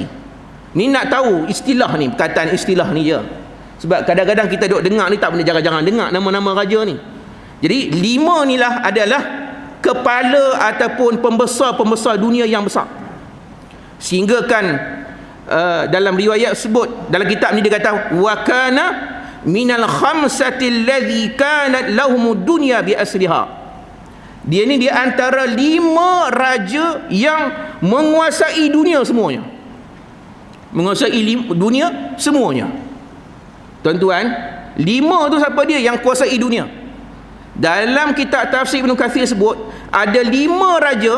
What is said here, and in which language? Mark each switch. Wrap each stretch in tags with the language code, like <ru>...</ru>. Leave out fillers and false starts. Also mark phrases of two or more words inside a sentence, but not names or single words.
<ms>Ni nak tahu istilah ni, perkataan istilah ni je. Sebab kadang-kadang kita duk dengar ni, tak boleh jangan-jangan dengar nama-nama raja ni. Jadi 5 ni lah adalah kepala ataupun pembesar-pembesar dunia yang besar. Sehingga kan dalam riwayat sebut, dalam kitab ni dia kata,</ms> <ar>وكان من الخمسة الذين كانت لهم الدنيا بأسرها.</ar> <ms>Dia ni di antara 5 raja yang menguasai dunia semuanya. Menguasai dunia semuanya. Tuan-tuan, 5 tu siapa dia yang kuasai dunia? Dalam kitab tafsir Ibn Kathir sebut ada 5 raja.</ms>